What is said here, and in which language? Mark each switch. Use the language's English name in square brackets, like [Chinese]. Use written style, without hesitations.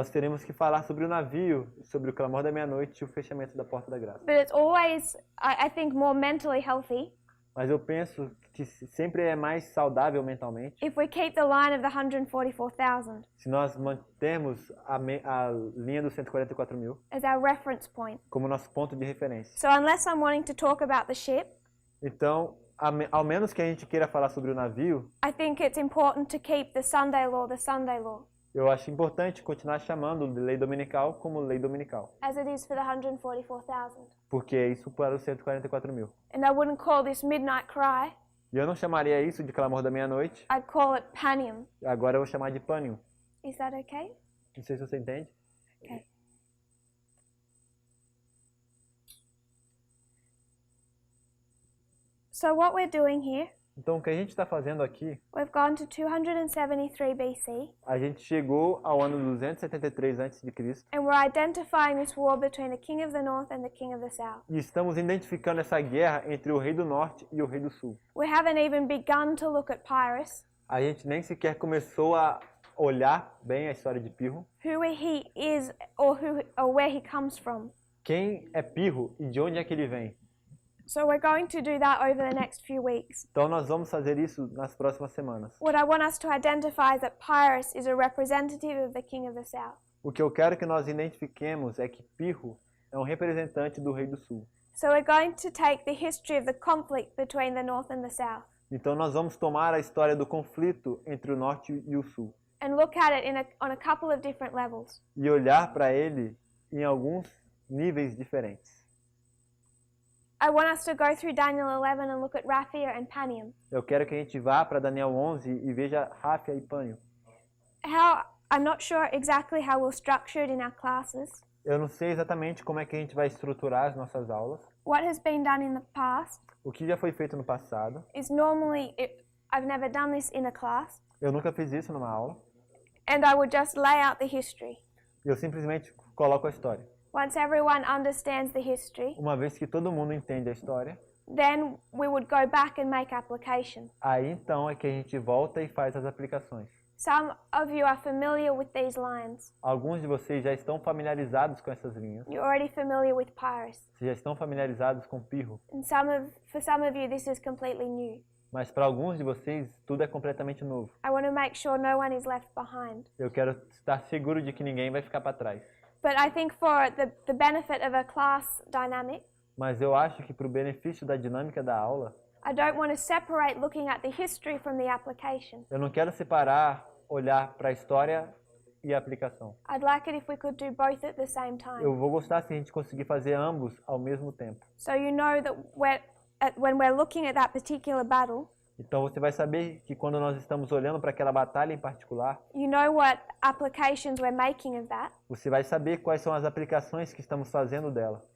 [Portuguese] nós teremos que falar sobre o navio, sobre o clamor da meia-noite e o fechamento da porta da graça. [English] But it's always, I think, more mentally healthy [Portuguese] Mas eu penso que sempre é mais saudável mentalmente [English] if we keep the line of the 144,000 [Portuguese] se nós mantermos a linha dos 144 mil [English] as our reference point. [Portuguese] como nosso ponto de referência. [English] So unless I'm wanting to talk about the ship, [Portuguese] Então, ao menos que a gente queira falar sobre o navio, [English] I think it's important to keep the Sunday law the Sunday law, [Portuguese] eu acho importante continuar chamando de lei dominical como lei dominical, [English] as it is for the 144,000. [Portuguese] porque é isso para os 144 mil. [English] And I wouldn't call this midnight cry, [Portuguese] E eu não chamaria isso de clamor da meia-noite, [English] I'd call it panium. [Portuguese] agora eu vou chamar de pânico. [English] Is that okay? [Portuguese] Não sei se você entende. [English] Okay. So what we're doing here, [Portuguese] Então, o que a gente está fazendo aqui, [English] we've gone to 273 BC, [Portuguese] a gente chegou ao ano 273 a.C. [English] and we're identifying this war between the king of the north and the king of the south. [Portuguese] e estamos identificando essa guerra entre o rei do norte e o rei do sul. [English] We haven't even begun to look at Pyrrhus, [Portuguese] A gente nem sequer começou a olhar bem a história de Pirro, [English] who he is or where he comes from. [Portuguese] quem é Pirro e de onde é que ele vem. [English] So we're going to do that over the next few weeks. [Portuguese] Então nós vamos fazer isso nas próximas semanas. [English] What I want us to identify is that Pyrrhus is a representative of the king of the south. [Portuguese] O que eu quero que nós identifiquemos é que Pirro é um representante do rei do sul. [English] So we're going to take the history of the conflict between the north and the south [Portuguese] Então nós vamos tomar a história do conflito entre o norte e o sul [English] and look at it on a couple of different levels. [Portuguese] e olhar para ele em alguns níveis diferentes. [English] I want us to go through Daniel 11 and look at Raphia and Panium. [Portuguese] Eu quero que a gente vá para Daniel 11 e veja Ráfia e Pânio. [English] I'm not sure exactly how we'll structure it in our classes. [Portuguese] Eu não sei exatamente como é que a gente vai estruturar as nossas aulas. [English] What has been done in the past [Portuguese] O que já foi feito no passado. [English] is normally, I've never done this in a class, [Portuguese] Eu nunca fiz isso numa aula. [English] and I would just lay out the history. [Portuguese] Eu simplesmente coloco a história. [English] Once everyone understands the history, [Portuguese] Uma vez que todo mundo entende a história, [English] then we would go back and make application. [Portuguese] aí então é que a gente volta e faz as aplicações. [English] Some of you are familiar with these lines. [Portuguese] Alguns de vocês já estão familiarizados com essas linhas. [English] You're already familiar with Pyrrhus. [Portuguese] Vocês já estão familiarizados com Pirro. [English] And for some of you, this is completely new. [Portuguese] Mas para alguns de vocês, tudo é completamente novo. [English] I want to make sure no one is left behind. [Portuguese] Eu quero estar seguro de que ninguém vai ficar para trás. [English] But I think for the benefit of a class dynamic, [Portuguese] Mas eu acho que para o benefício da dinâmica da aula, [English] I don't want to separate looking at the history from the application. [Portuguese] eu não quero separar, olhar para a história e a aplicação. [English] I'd like it if we could do both at the same time. [Portuguese] Eu vou gostar se a gente conseguir fazer ambos ao mesmo tempo. [English] So you know that when we're looking at that particular battle, [Portuguese] Então você vai saber que quando nós estamos olhando para aquela batalha em particular, [English] you know what applications we're making of that, [Portuguese] você vai saber quais são as aplicações que estamos fazendo dela.